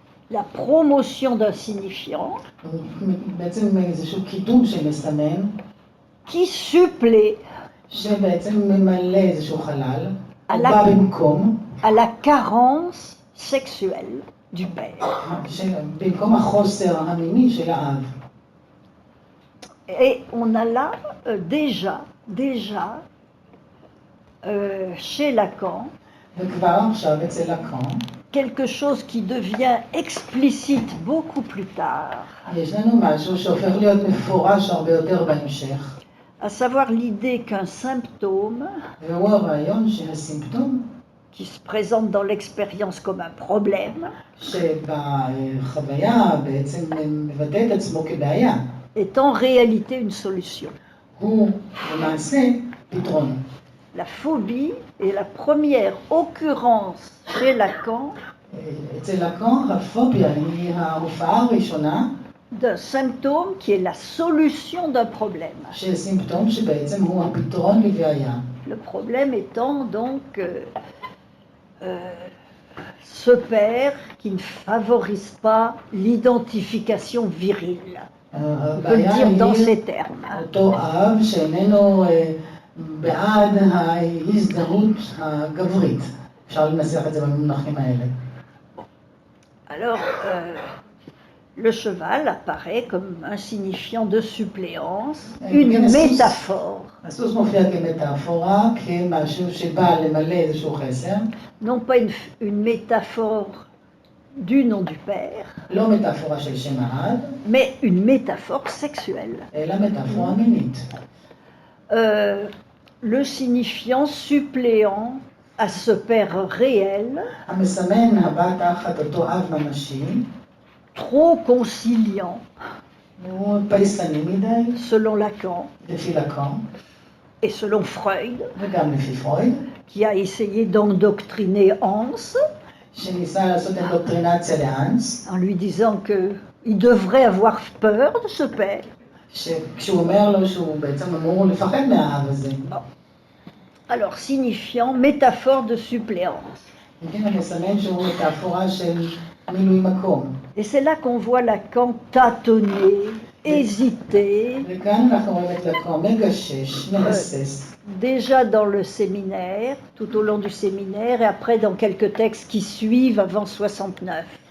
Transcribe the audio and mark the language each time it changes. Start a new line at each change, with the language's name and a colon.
French: la promotion d'un signifiant
Hebrew: הוא בעצם איזשהו קידום שמסמן,
French: qui supplée
Hebrew: שבעצם ממלא איזשהו חלל, על הוא בא במקום,
French: à la carence sexuelle du Père.
Hebrew: במקום החוסר המיני של האב.
French: Et on a là déjà chez Lacan
Hebrew: וכבר עכשיו אצל לקן,
French: quelque chose qui devient explicite beaucoup plus tard,
Hebrew: יש לנו משהו שהופך להיות מפורש הרבה יותר בהמשך,
French: à savoir l'idée qu'un symptôme
Hebrew: והוא הרעיון שהסימפטום
French: qui se présente dans l'expérience comme un problème
Hebrew: שבחוויה בעצם מבטא את עצמו כבעיה,
French: est en réalité une solution.
Hebrew: הוא למעשה פתרון.
French: La phobie est la première occurrence chez Lacan
Hebrew: אצל לקן הפוביה היא ההופעה הראשונה
French: d'un symptôme qui est la solution d'un problème.
Hebrew: של סימפטום שבעצם הוא הפתרון לבעיה.
French: Le problème étant donc ce père qui ne favorise pas l'identification virile. On peut le dire dans ces termes.
Hebrew: אותו אב שאיננו בעד ההזדהות הגברית. אפשר לנסח את זה במונחים האלה.
French: Alors, le cheval apparaît comme un signifiant de suppléance, une métaphore.
Hebrew: הסוס מופיע כמטאפורה, כמשהו שבא למלא איזשהו חסר.
French: Non pas une métaphore du nom du Père,
Hebrew: לא מטאפורה של שם האב,
French: mais une métaphore sexuelle.
Hebrew: אלא מטאפורה מינית.
French: Le signifiant suppléant à ce Père réel,
Hebrew: המסמן הבא תחת אותו אב ממשי,
French: trop conciliant,
Hebrew: הוא פייסני מדי,
French: selon Lacan
Hebrew: לפי לקאן,
French: et selon Freud,
Hebrew: וגם לפי פרויד,
French: qui a essayé d'endoctriner Hans
Hebrew: שניסה לעשות אינדוקטרינציה לאנס,
French: en lui disant qu'il devrait avoir peur de ce père.
Hebrew: שכשהוא אומר לו שהוא בעצם אמור לפחד מהאב הזה.
French: Alors, signifiant métaphore de suppléance.
Hebrew: כן, מסמן שהוא מטאפורה של מילוי מקום.
French: Et c'est là qu'on voit Lacan tâtonner, hésiter,
Hebrew: וכאן אנחנו רואים את לקאן מגשש, מהסס.
French: déjà dans le séminaire, tout au long du séminaire, et après dans quelques textes qui suivent avant 69.